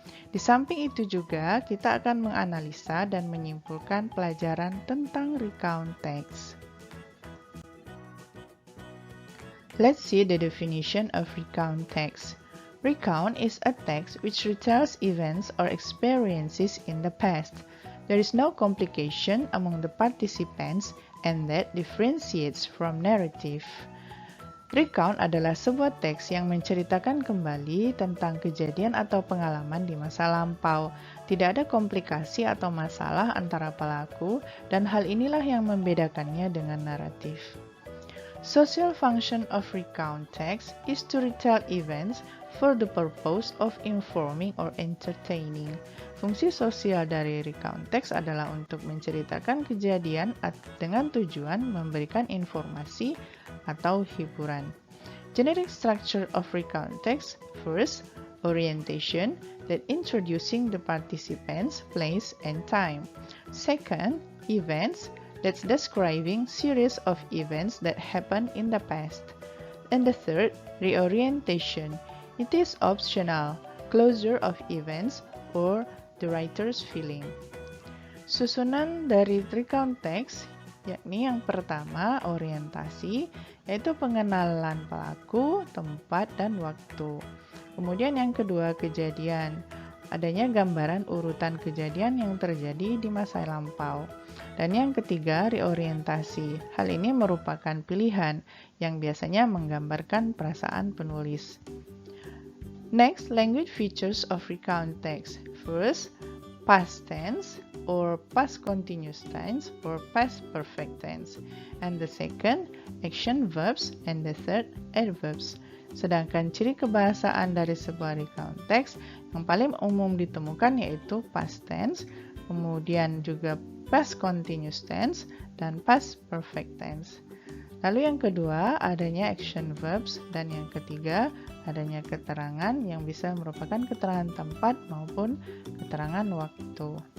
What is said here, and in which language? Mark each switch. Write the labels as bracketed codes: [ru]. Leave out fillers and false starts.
[id] Di samping itu juga, kita akan menganalisa dan menyimpulkan pelajaran tentang recount text. [en] Let's see the definition of recount text. Recount is a text which retells events or experiences in the past. There is no complication among the participants and that differentiates from narrative. [id] Recount adalah sebuah teks yang menceritakan kembali tentang kejadian atau pengalaman di masa lampau. Tidak ada komplikasi atau masalah antara pelaku, dan hal inilah yang membedakannya dengan naratif. [en] Social function of recount text is to retell events for the purpose of informing or entertaining. [id] Fungsi sosial dari recount text adalah untuk menceritakan kejadian dengan tujuan memberikan informasi atau hiburan. [en] Generic structure of recount text: first, orientation, that introducing the participants, place, and time. Second, events, that's describing series of events that happened in the past. And the third, reorientation. It is optional, closure of events or the writer's feeling. [id] Susunan dari recount text, yakni yang pertama orientasi, yaitu pengenalan pelaku, tempat, dan waktu. Kemudian yang kedua kejadian, adanya gambaran urutan kejadian yang terjadi di masa lampau. Dan yang ketiga, reorientasi. Hal ini merupakan pilihan yang biasanya menggambarkan perasaan penulis. [en] Next, language features of recount text. First, past tense or past continuous tense or past perfect tense. And the second, action verbs, and the third, adverbs. [id] Sedangkan ciri kebahasaan dari sebuah recount text yang paling umum ditemukan yaitu past tense, kemudian juga past continuous tense, dan past perfect tense. Lalu yang kedua, adanya action verbs, dan yang ketiga, adanya keterangan yang bisa merupakan keterangan tempat maupun keterangan waktu.